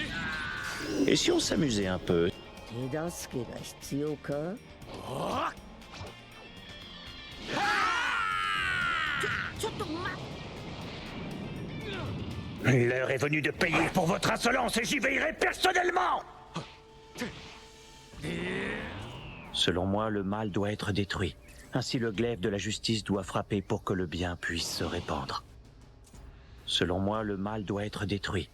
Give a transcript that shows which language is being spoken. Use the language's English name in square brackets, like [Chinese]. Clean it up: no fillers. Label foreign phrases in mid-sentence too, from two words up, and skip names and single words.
[French] Et si on s'amusait un peu? [Japanese] 手助けが必要か？ちょっと待って。 [French] L'heure est venue de payer pour votre insolence et j'y veillerai personnellement! Selon moi, le mal doit être détruit. Ainsi, le glaive de la justice doit frapper pour que le bien puisse se répandre. Selon moi, le mal doit être détruit.